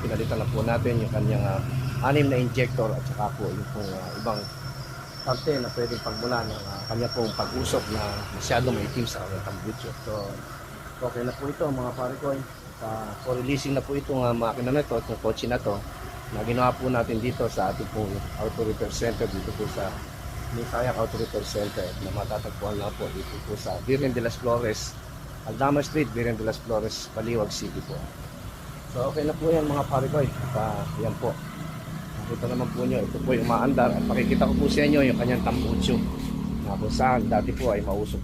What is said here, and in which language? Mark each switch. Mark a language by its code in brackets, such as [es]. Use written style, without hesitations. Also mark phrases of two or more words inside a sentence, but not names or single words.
[tl] Pinalitan na po natin yung kanyang 6 na injector at saka po yung pong ibang parte na pwedeng pagmula ng kanya pong pag-usok na masyado maitim sa kanyang tambucho. So, okay na po ito mga pare ko. [en] For releasing [tl] na po itong makina na ito, itong kotse na ito, na ginawa po natin dito sa ating pong [en] auto repair center, [tl] dito po sa Nisaya Auto Repair Center, na matatagpuan na po dito po sa Virgen de las Flores, Aldama Street, Virgen de las Flores, Baliwag City po. So, okay na po yan mga pare ko. Yan po. Ito naman po nyo, ito po yung umaandar at makikita ko po sa inyo yung kanyang tambucho na kung saan dati po ay mausok